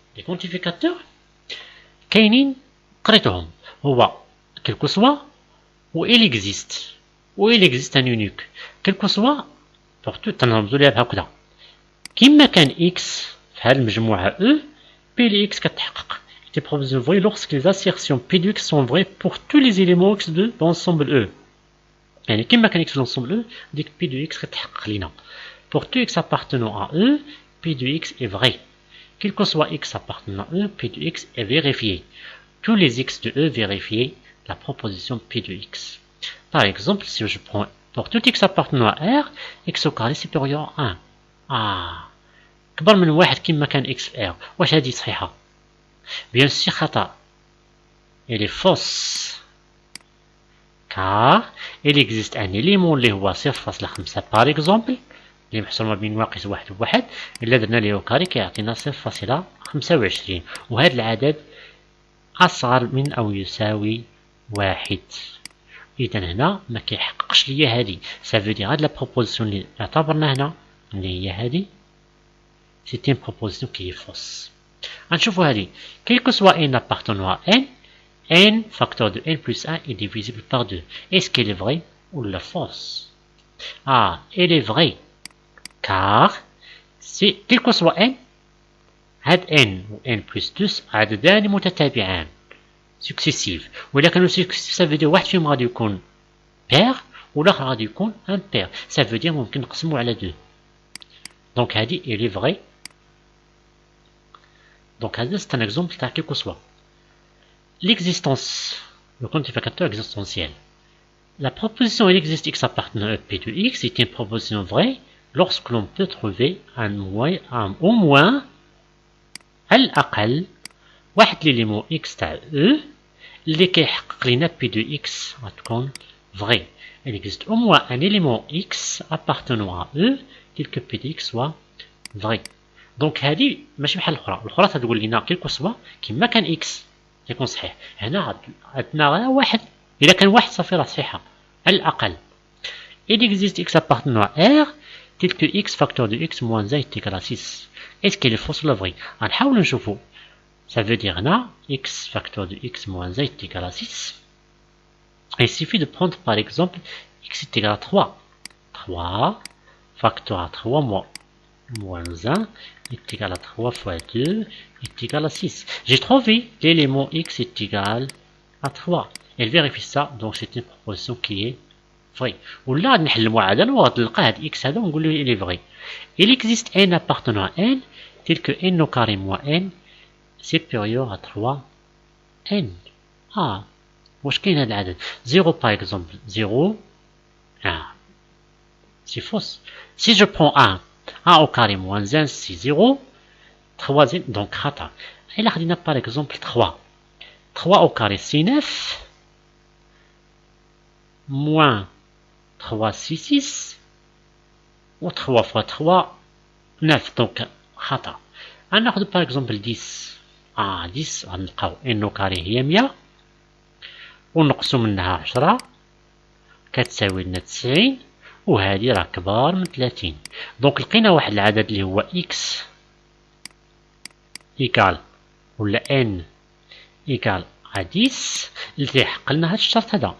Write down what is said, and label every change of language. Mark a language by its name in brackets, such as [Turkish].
[French] Les quantificateurs [Arabic] كاينين قريتهم هو [French] quel que soit où il existe un unique quel que soit pour tout [Arabic] تنرمزو ليها بهكذا كيما كان x في هذه المجموعة E [French] P de x [Arabic] كتحقق [French] des propositions vraies lorsque les assertions P de x sont vraies pour tous les éléments x de l'ensemble E. [Arabic] يعني كما كان x في [French] l'ensemble E [Arabic] ديك P de x كتحقق لينا. [French] Pour tout x appartenant à E P de x est vrai. Quel que soit x appartenant à E P de x est vérifié. Tous les x de E vérifier la proposition P de x. Par exemple si je prends pour tout x appartenant à R x au carré supérieur à 1 [Arabic] كبر من واحد كما كان x في R. واش هذه صحيحة؟ [French] Bien sûr [Arabic] خطأ. [French] Elle est fausse. Car il existe un élément [Arabic] اللي هو 0.5 [French] par exemple [Arabic] اللي محصور ما بين ناقص واحد وواحد إلا درنا ليه كاري كيعطينا 0.25 وهذا العدد أصغر من أو يساوي واحد. إذا هنا ما كيحققش ليا هادي سافودير هاد لا بروبوزيسيون اللي اعتبرنا هنا اللي هي هادي سيتي بروبوزيسيون كي فوس. غنشوفو هادي [French] quel que soit n appartenant à n n facteur de n plus 1 est divisible par 2. Est-ce qu'elle est vraie ou la fausse? Ah, elle est vraie. Car, c'est, quel que soit n, had n ou n plus 2 [Arabic] عددان متتابعان [French] successifs. [Arabic] وإلا كانوا successifs ça veut dire واحد فيهم غادي يكون pair والآخر غادي يكون impair. [French] Ça veut dire [Arabic] ممكن نقسمو على 2. [French] Donc [Arabic] هادي [French] elle est vraie. Donc [Arabic] هذا [French] c'est un exemple [Arabic] تاع [French] quel que soit. L'existence, le quantificateur existentiel. La proposition il existe x appartenant à P de x est une proposition vraie lorsque l'on peut trouver au moins [Arabic] الأقل واحد [French] l'élément x [Arabic] تاع E اللي كيحقق لنا [French] P de x [Arabic] غتكون [French] vrai. Il existe au moins un élément x appartenant à E tel que P de x soit vrai. [Arabic] Donc هذه ماشي بحال الأخرى تقول لنا [French] quel que soit [Arabic] كيما كان x يكون صحيح. هنا عندنا غير واحد إذا كان واحد صافي راه صحيحة الأقل. [French] Il existe x appartenant à R tel que x facteur de x moins 1 est égal à 6. Est-ce qu'elle est fausse ou la vraie? [Arabic] غنحاولو نشوفو. [French] Ça veut dire [Arabic] هنا [French] x facteur de x moins 1 est égal à 6. Il suffit de prendre par exemple x est égal à 3. 3 facteur à 3 moins 1 est égal à 3 fois 2 est égal à 6. J'ai trouvé l'élément x est égal à 3. Elle vérifie ça, donc c'est une proposition qui est vraie. Ou là, [Arabic] نحل المعادلة وغتلقى هاد x هذا ونقول له [French] il est vrai. Il existe n appartenant à n tel que n au carré moins n supérieur à 3 n. [Arabic] Ah, واش كاين هاد العدد 0 [French] par exemple [Arabic] 0 1. [French] C'est fausse. Si je prends 1 au carré moins 1 c'est 0. 3 donc [Arabic] خطأ. إلا خدينا [French] par exemple 3 au carré c'est 9 moins 3 c'est 6 ou 3 fois 3 9 donc [Arabic] خطأ. غناخدو [French] par exemple [Arabic] 10 10 غنلقاو [French] n au carré [Arabic] هي 100 ونقصو منها 10 كتساوي لنا 90 وهذه راه كبار من 30. دونك لقينا واحد العدد اللي هو x إيكال ولا n إيكال à 10 اللي تيحقق لنا هاد الشرط هذا.